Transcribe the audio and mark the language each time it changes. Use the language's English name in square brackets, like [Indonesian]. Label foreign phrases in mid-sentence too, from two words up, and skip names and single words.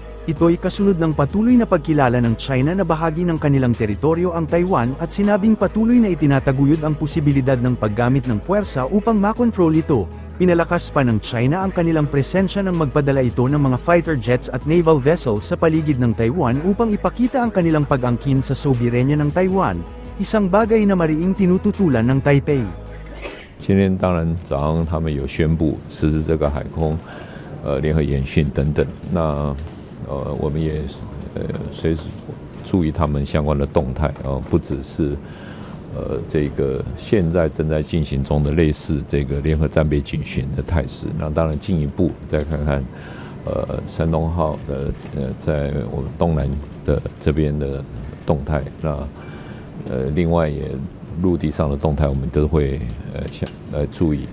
[Filipino] Ito'y kasunod ng patuloy na pagkilala ng China na bahagi ng kanilang teritoryo ang Taiwan at sinabing patuloy na itinataguyod ang posibilidad ng paggamit ng puwersa upang makontrol ito. Pinalakas pa ng China ang kanilang presensya nang magpadala ito ng mga [English] fighter jets [Filipino] at [English] naval vessels [Filipino] sa paligid ng Taiwan upang ipakita ang kanilang pag-angkin sa soberenya ng Taiwan, isang bagay na mariing tinututulan ng Taipei. [Chinese] 今天当然早上他们有宣布实施这个海空联合演训等等，那我们也随时注意他们相关的动态不只是这个现在正在进行中的类似这个联合战备警巡的态势，那当然进一步再看看山东号的在我们东南的这边的动态，那另外也陆地上的动态我们都会注意。